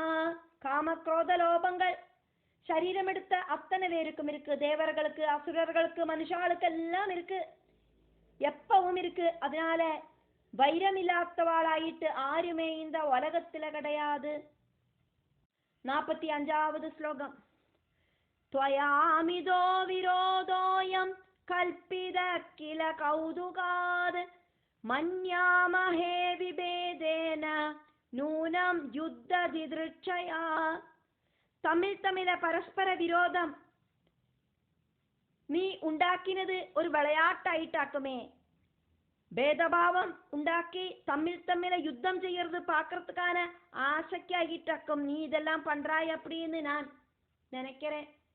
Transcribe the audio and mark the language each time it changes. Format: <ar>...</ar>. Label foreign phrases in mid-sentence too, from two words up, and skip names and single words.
<ta>காமக்ரோத லோபங்கள் சரீரம் எடுத்த அத்தனை பேருக்கும் இருக்கு. தேவர்களுக்கு அசுரர்களுக்கு மனுஷாளுக்கு எல்லாம் இருக்கு, எப்பவும் இருக்கு. அதனால வைரம் இல்லாதவாளாயிட்டு ஆருமே இந்த உலகத்துல கிடையாது. 45வது ஸ்லோகம்.</ta> <sa>त्वयामिदो विरोधोऽयं कल्पित किल कौतुकात् मन्यामहे विभेदेन नूनं युद्धदिदृक्षया.</sa> <ta>தமிழ பரஸ்பர விரோதம் நீ உண்டாக்கினது ஒரு விளையாட்டாயிட்டாக்குமே. பேதபாவம் உண்டாக்கி தமிழ யுத்தம் செய்யறது பாக்கிறதுக்கான ஆசைக்காகிட்டாக்கும். நீ இதெல்லாம் பண்றாய் அப்படின்னு நான் நினைக்கிறேன்.</ta>